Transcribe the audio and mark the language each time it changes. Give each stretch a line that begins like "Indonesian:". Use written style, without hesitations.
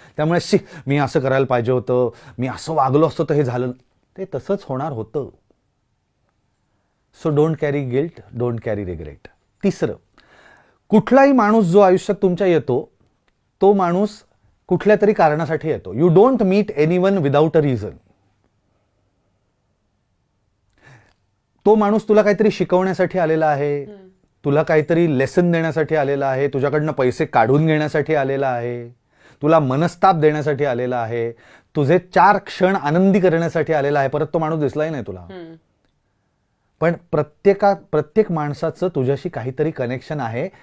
Marathi: त्यामुळे मी असं करायला पाहिजे होतं, मी असं वागलो असतो तर हे झालं. ते तसंच होणार होतं.
English: So don't carry guilt, don't carry regret.
Marathi: 3, कुठलाही माणूस जो आयुष्यात तुमच्या येतो, तो माणूस कुठल्या तरी कारणासाठी येतो.
English: You don't meet anyone without a reason.
Marathi: तो माणूस तुला काहीतरी शिकवण्यासाठी आलेला आहे, तुला काहीतरी लेसन देण्यासाठी आलेला आहे, तुझ्याकडनं पैसे काढून घेण्यासाठी आलेला आहे, तुला मनस्ताप देण्यासाठी आलेला आहे, तुझे 4 क्षण आनंदी करण्यासाठी आलेला आहे. परत तो माणूस दिसलाही नाही तुला. पण प्रत्येक माणसाचं तुझ्याशी काहीतरी कनेक्शन आहे.